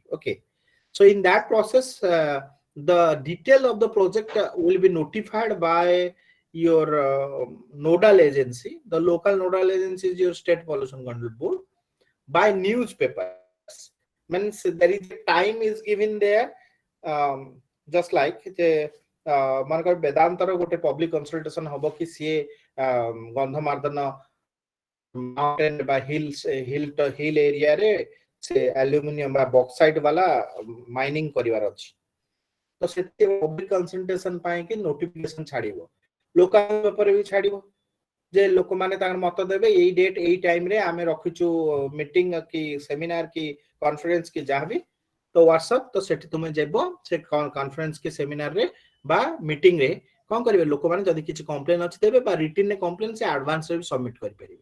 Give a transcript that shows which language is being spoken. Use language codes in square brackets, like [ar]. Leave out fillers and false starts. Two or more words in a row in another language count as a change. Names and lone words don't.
[en] Okay, so in that process, the detail of the project will be notified by your nodal agency. The local nodal agency is your State Pollution Control Board, by newspapers. Means there is a time is given there, just like the [or] ମାନଙ୍କର ବେଦାନ୍ତର ଗୋଟେ [en] public consultation [or] ହବ କି ସିଏ ଗନ୍ଧମାର୍ଦ୍ଦନ ମାଉଣ୍ଟେନ ବା ହିଲ ଏରିଆରେ ସେ ଆଲୁମିନିୟମ ବା ବକ୍ସାଇଟ ବାଲା ମାଇନିଂ କରିବାର ଅଛି, ତ ସେଠି [en] public consultation [or] ପାଇଁ କି ନୋଟିଫିକେସନ ଛାଡିବ, [en] local paperରେ [or] ବି ଛାଡିବ ଯେ ଲୋକମାନେ ତାଙ୍କର ମତ ଦେବେ ଏଇ ଡେଟ୍ ଏଇ ଟାଇମ ରେ ଆମେ ରଖିଛୁ ମିଟିଂ କି ସେମିନାର କି କନଫରେନ୍ସ କି ଯାହାବି, ତ ହ୍ୱାଟ୍ସଆପ, ତ ସେଠି ତୁମେ ଯିବ ସେ କନଫରେନ୍ସ କି ସେମିନାର ରେ বা ମିଟିଂ ରେ କଣ କରିବେ, ଲୋକମାନେ ଯଦି କିଛି କମ୍ପ୍ଲେନ ଅଛି ଦେବେ ବା ରିଟିନ ରେ କମ୍ପ୍ଲେନ ସେ ଆଡଭାନ୍ସ ରେ ବି ସବମିଟ କରିପାରିବେ।